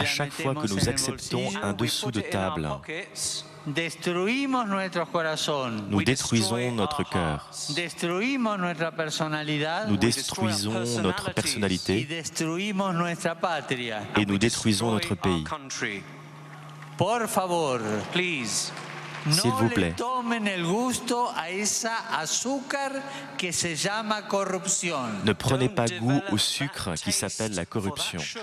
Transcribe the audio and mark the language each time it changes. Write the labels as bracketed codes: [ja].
[fr] à chaque fois que nous acceptons un dessous de table, [es] destruimos nuestro corazón. [fr] Nous détruisons notre cœur. [es] Destruimos nuestra personalidad. [fr] Nous détruisons notre personnalité. [es] Y destruimos nuestra patria. [fr] Et nous détruisons notre pays. [es] Por favor, [fr] s'il vous plaît, ne prenez pas goût au sucre qui s'appelle la corruption.